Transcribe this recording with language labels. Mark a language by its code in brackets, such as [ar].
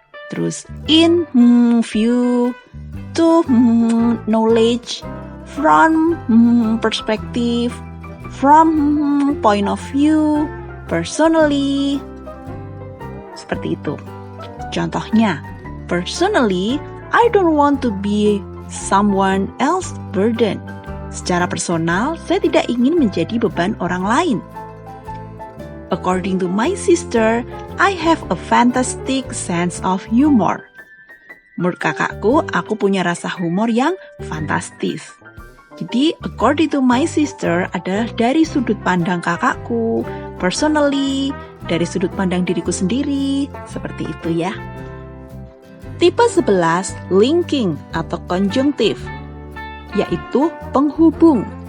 [id] Terus [en] in view, to knowledge, from perspective, from point of view, personally. [id] Seperti itu. Contohnya, [en] personally, I don't want to be someone else's burden. [id] Secara personal, saya tidak ingin menjadi beban orang lain. [en] According to my sister, I have a fantastic sense of humor. [id] Menurut kakakku, aku punya rasa humor yang fantastis. Jadi, [en] according to my sister [id] adalah dari sudut pandang kakakku, personally, dari sudut pandang diriku sendiri, seperti itu ya. Tipe 11, linking atau konjungtif, yaitu penghubung.